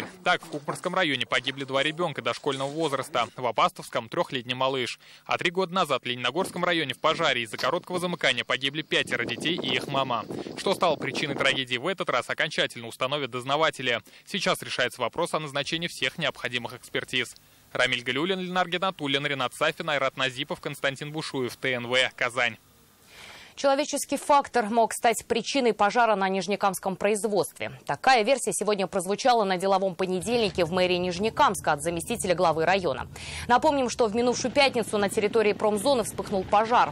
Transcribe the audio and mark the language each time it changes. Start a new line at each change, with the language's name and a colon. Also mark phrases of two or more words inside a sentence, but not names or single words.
Russian: Так, в Кукмарском районе погибли 2 ребенка дошкольного возраста, в Апастовском 3-летний малыш. А 3 года назад в Лениногорском районе в пожаре из-за короткого замыкания погибли 5 детей и их мама. Что стало причиной трагедии в этот раз, окончательно установят дознаватели. Сейчас решается вопрос о назначении всех необходимых экспертиз. Рамиль Галиуллин, Ленар Геннатуллин, Ренат Сафин, Айрат Назипов, Константин Бушуев, ТНВ, Казань. Человеческий фактор мог стать причиной пожара на Нижнекамском производстве. Такая версия сегодня прозвучала на деловом понедельнике в мэрии Нижнекамска от заместителя главы района. Напомним, что в минувшую пятницу на территории промзоны вспыхнул пожар.